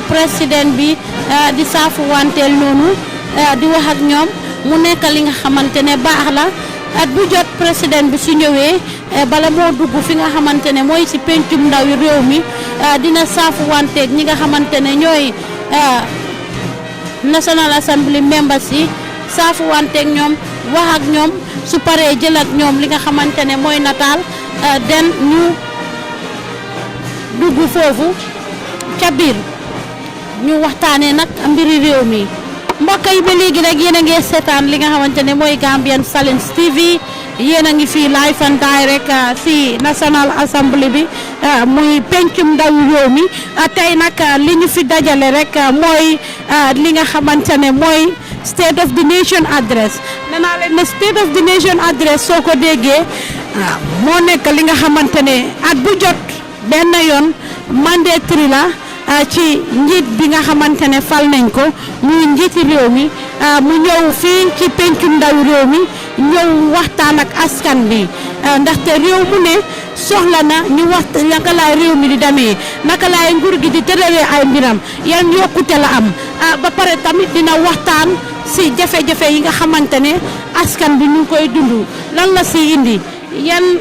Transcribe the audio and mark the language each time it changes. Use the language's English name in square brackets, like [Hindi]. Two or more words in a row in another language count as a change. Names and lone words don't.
[Wolof] président bi di saafu wanteel noonu di wax ak ñoom mu nekk li nga xamante ne baax la at bu jot président bi su ñëwee bala moo dugg fi nga xamante ne mooy si pencum ndawi réew mi dina saafu wanteeg ñi nga xamante ne ñooy National Assembly members yi saafu wanteeg ñoom wax ak ñoom su paree jël ak ñoom li nga xamante ne mooy nataal den ñu dugg foofu ca biir ñu waxtaanee nag mbiri réew mi mbokk yi ba léegi rek yéen a ngi seetaan li nga xamante ne mooy Gambian Talents TV yéen a ngi fii [English] live and direct [Wolof] si National Assembly bi muy pencum ndawi réew mi tey nag li ñu fi dajale rek mooy li nga xamante ne mooy State of the Nation address nee naa leen ne State of the Nation address soo ko déggee moo nekk li nga xamante ne at bu jot benn yoon mandatory la ci njiit bi nga xamante ne fal nañ ko muy njiiti réew mi mu ñëw fii ci pencum ndaw réew mi ñëw waxtaan ak askan bi ndaxte réew mu ne soxla na ñu wax naka laay réew mi di demee naka laay nguur gi di tëralee ay mbiram yan yokkute la am ba pare tamit dina waxtaan si jafe-jafe yi nga xamante ne askan bi ñu ngi koy dund lan la si indi yan